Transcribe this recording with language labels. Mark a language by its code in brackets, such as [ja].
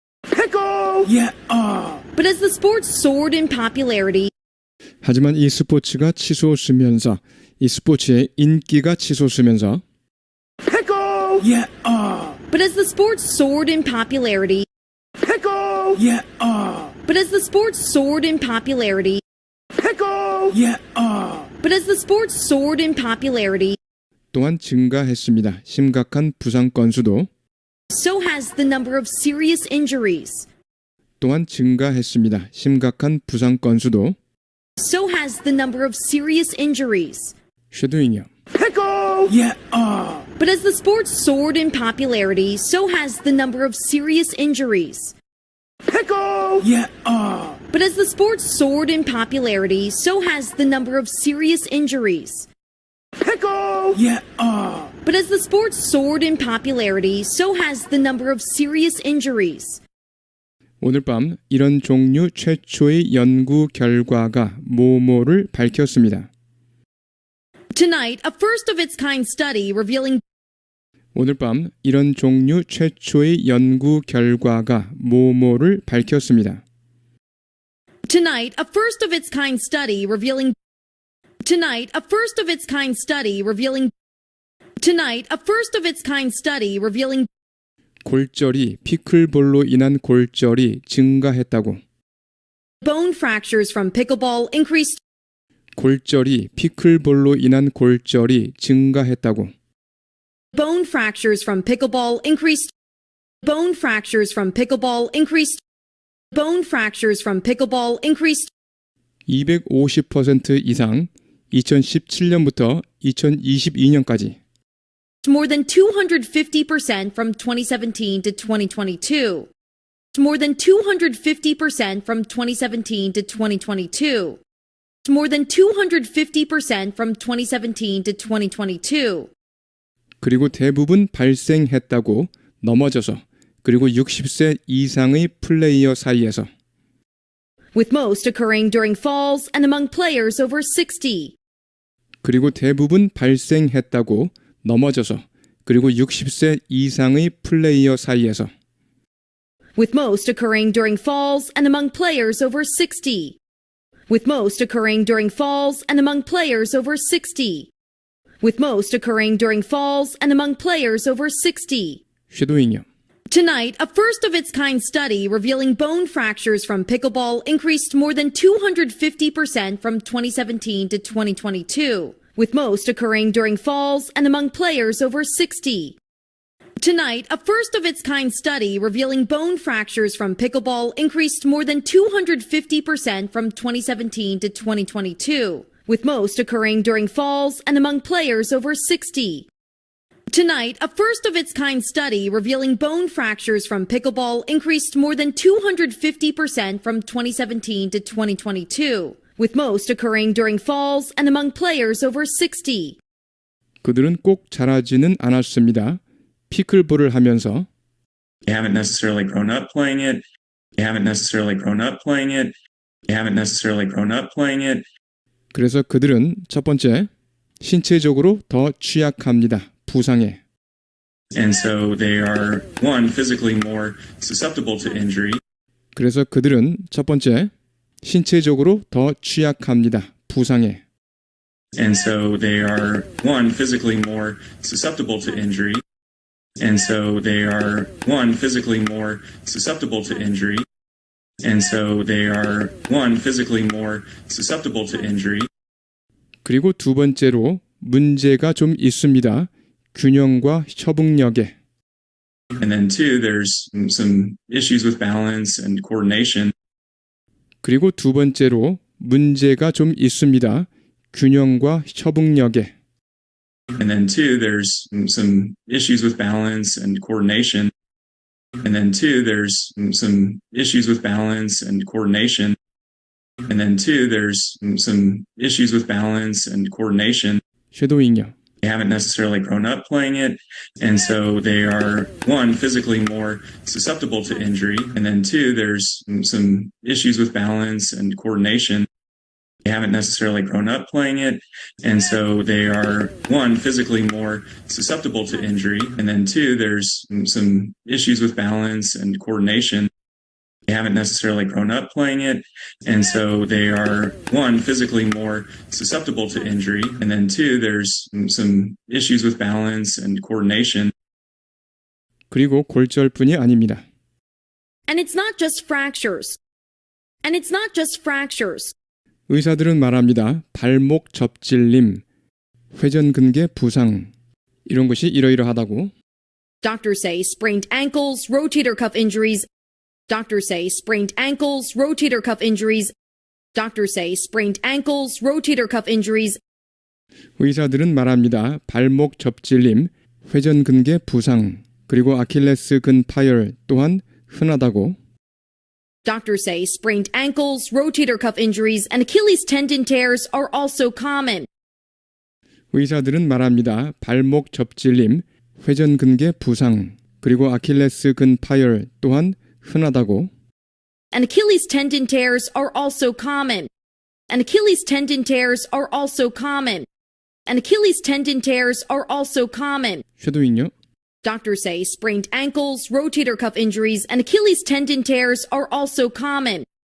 [en] Pickle! Yeah. But as the sport soared in popularity, [ko] 하지만 이 스포츠가 치솟으면서 이 스포츠의 인기가 치솟으면서 [en] Pickle! Yeah. but as the sport soared in popularity, Pickle! Yeah. but as the sport soared in popularity, Pickle! Yeah. but as the sport soared in popularity, [ko] 또한 증가했습니다. 심각한 부상 건수도 [en] so has the number of serious injuries. [ko] 또한 증가했습니다. 심각한 부상 건수도 [en] So has the number of serious injuries. [ko] 쉐도잉이요. [en] Pickle! Yeah. But as the sport soared in popularity, so has the number of serious injuries. Pickle! Yeah. But as the sport soared in popularity, so has the number of serious injuries. Pickle! Yeah. But as the sport soared in popularity, so has the number of serious injuries. [ko] 오늘 밤 이런 종류 최초의 연구 결과가 뭐뭐를 밝혔습니다. [en] Tonight, a first of its kind study revealing [ko] 오늘 밤 이런 종류 최초의 연구 결과가 뭐뭐를 밝혔습니다. [en] Tonight, a first of its kind study revealing Tonight, a first of its kind study revealing Tonight, a first of its kind study revealing [ko] 골절이 피클볼로 인한 골절이 증가했다고. [en] bone fractures from pickleball increased [ko] 골절이 피클볼로 인한 골절이 증가했다고. [en] bone fractures from pickleball increased bone fractures from pickleball increased bone fractures from pickleball increased [ko] 250% 이상 2017년부터 2022년까지 [en] more than 250% from 2017 to 2022. More than 250% from 2017 to 2022. More than 250% from 2017 to 2022. [ko] 그리고 대부분 발생했다고 넘어져서 그리고 60세 이상의 플레이어 사이에서 [en] with most occurring during falls and among players over 60. [ko] 그리고 대부분 발생했다고 넘어져서 그리고 60세 이상의 플레이어 사이에서 [en] With most occurring during falls and among players over 60. With most occurring during falls and among players over 60. With most occurring during falls and among players over 60. [ko] 쉐도잉이요. [en] Tonight, a first-of-its-kind study revealing bone fractures from pickleball increased more than 250% from 2017 to 2022, with most occurring during falls and among players over 60. Tonight, a first-of-its-kind study revealing bone fractures from pickleball increased more than 250% from 2017 to 2022, with most occurring during falls and among players over 60. Tonight, a first-of-its-kind study revealing bone fractures from pickleball increased more than 250% from 2017 to 2022, with most occurring during falls and among players over 60. [ko] 그들은 꼭 잘하지는 않았습니다. 피클볼을 하면서 [en] You haven't necessarily grown up playing it. You haven't necessarily grown up playing it. You haven't necessarily grown up playing it. [ko] 그래서 그들은 첫 번째, 신체적으로 더 취약합니다. 부상에. [en] And so they are, one, physically more susceptible to injury. [ko] 그래서 그들은 첫 번째, 신체적으로 더 취약합니다. 부상에. [en] And so they are, one, physically more susceptible to injury. And so they are, one, physically more susceptible to injury. And so they are, one, physically more susceptible to injury. [ko] 그리고 두 번째로 문제가 좀 있습니다. 균형과 협응력에. [en] And then two, there's some issues with balance and coordination. [ko] 그리고 두 번째로 문제가 좀 있습니다. 균형과 협응력에. [en] And then two, there's some issues with balance and coordination. And then two, there's some issues with balance and coordination. And then two, there's some issues with balance and coordination. [ko] 쉐도잉이요. [en] They haven't necessarily grown up playing it. And so they are, one, physically more susceptible to injury. And then two, there's some issues with balance and coordination. They haven't necessarily grown up playing it. And so they are, one, physically more susceptible to injury. And then two, there's some issues with balance and coordination. They haven't necessarily grown up playing it. And so they are, one, physically more susceptible to injury. And then two, there's some issues with balance and coordination. [ko] 그리고 골절뿐이 아닙니다. [en] And it's not just fractures. And it's not just fractures. [ko] 의사들은 말합니다. 발목 접질림, 회전근개 부상 이런 것이 이러이러하다고. [en] Doctors say sprained ankles, rotator cuff injuries. Doctors say sprained ankles, rotator cuff injuries. Doctors say sprained ankles, rotator cuff injuries. [ko] 의사들은 말합니다. 발목 접질림, 회전근개 부상, 그리고 아킬레스근 파열 또한 흔하다고. [en] Doctors say sprained ankles, rotator cuff injuries, and Achilles tendon tears are also common. [ko] 의사들은 말합니다. 발목 접질림, 회전근개 부상, 그리고 아킬레스근 파열 또한 흔하다고. [en] And Achilles tendon tears are also common. And Achilles tendon tears are also common. And Achilles tendon tears are also common. [ko] 쉐도잉요. [en] Doctors say sprained ankles, rotator cuff injuries, and Achilles tendon tears are also common.